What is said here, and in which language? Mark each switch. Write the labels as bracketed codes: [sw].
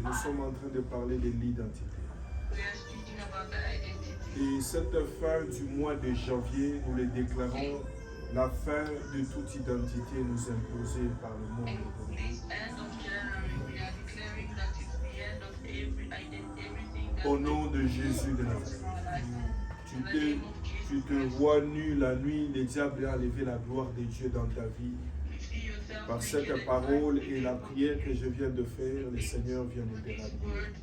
[fr] Nous sommes en train de parler de l'identité. [en] We are speaking about the identity. [fr] Et cette fin du mois de janvier, nous le déclarons la fin de toute identité nous imposée par le monde. [en] And this end of January, we are declaring that it's the end of everything that [fr] Au nom de Jésus de Nazareth. Tu te vois nu la nuit, le diable a enlevé la gloire de Dieu dans ta vie. Par cette parole et la prière que je viens de faire, le Seigneur vient de te ramener.